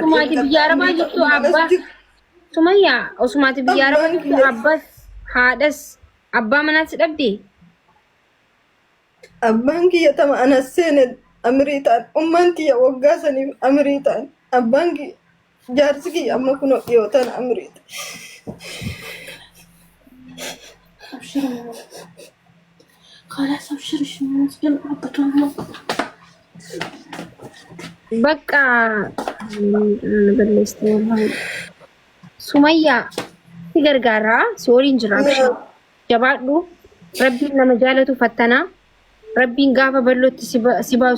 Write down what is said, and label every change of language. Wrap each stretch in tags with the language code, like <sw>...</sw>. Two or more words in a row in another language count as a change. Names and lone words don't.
<om>Usumaati biyya arabaa jirtu abbaa Sumayyaa usumaati biyya arabaa jirtu abbas haadhas abbaa manaas dhabde. Abbaan kiyya tama anas seene amirii ta'an ummaan tiyya waggaa saniif amirii ta'an abbaan kiyya jaarsi kiyya amma kunoo dhiyootaan amirii ta'an.</om> <ar>خلاص ابشر شنو نسجل</ar> <om>Bakka Sumayyaa si gargaaraa si waliin jira jabaadhu rabbiin nama jaalatu fattanaa rabbiin gaafa bal'ootti si baasu</om>